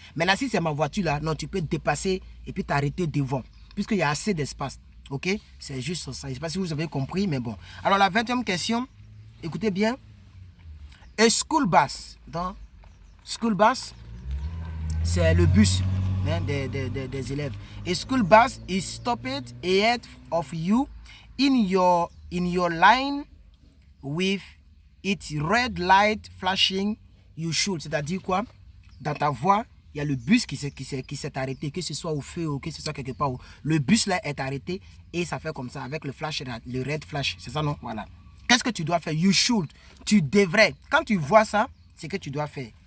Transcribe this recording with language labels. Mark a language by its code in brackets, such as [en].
[fr] Mais là, si c'est ma voiture là, non, tu peux dépasser et puis t'arrêter devant, puisqu'il y a assez d'espace. Ok, c'est juste ça. Je ne sais pas si vous avez compris, mais bon. Alors, la 20e question, écoutez bien. [en] A school bus. [fr] Donc, school bus, c'est le bus des élèves. [en] A school bus is stopped ahead of you in your line with its red light flashing. You should, [fr] c'est-à-dire quoi? Dans ta voie, il y a le bus qui s'est arrêté, que ce soit au feu ou que ce soit quelque part où le bus là est arrêté et ça fait comme ça avec le flash, le red flash, c'est ça non? Voilà. Qu'est-ce que tu dois faire? [en] You should, [fr] tu devrais. Quand tu vois ça, c'est que tu dois faire.